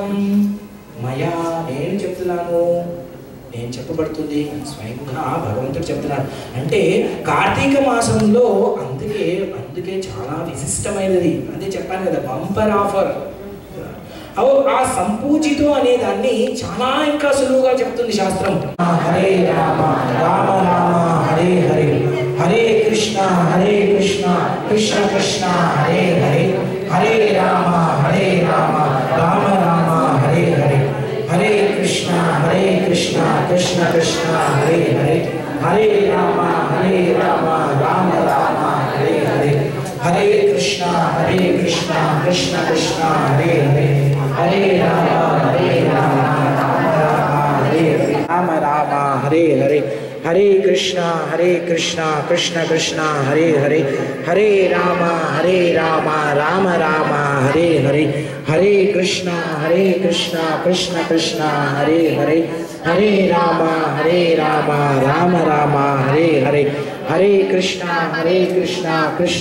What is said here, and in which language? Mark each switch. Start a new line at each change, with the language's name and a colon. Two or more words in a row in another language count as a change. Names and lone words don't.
Telugu: మయా నేను చెప్తున్నాను, నేను చెప్పబడుతుంది, స్వయంగా భగవంతుడు చెప్తున్నాడు. అంటే కార్తీక మాసంలో అందుకే చాలా విశిష్టమైనది. అదే చెప్పాను కదా,
English: bumper offer.
Telugu: ఆ సంపూజితో అనే దాన్ని చాలా ఇంకా సులువుగా చెప్తుంది శాస్త్రం.
Sanskrit: హరే రామ రామ రామ హరే హరే, హరే కృష్ణ కృష్ణ కృష్ణ హరే హరే, హరే రామ రామ రామ హరే హరే, హరే కృష్ణ కృష్ణ కృష్ణ హరే హరే, హరే రామ రామ రామ హరే హరే, హరే కృష్ణ కృష్ణ కృష్ణ హరే హరే, హరే రామ రామ రామ హరే హరే, రామ రామ హరే హరే, हरे कृष्णा कृष्ण कृष्ण हरे हरे, हरे राम राम राम हरे हरे, हरे कृष्णा कृष्ण कृष्ण हरे हरे, हरे राम राम राम हरे हरे, हरे कृष्णा कृष्ण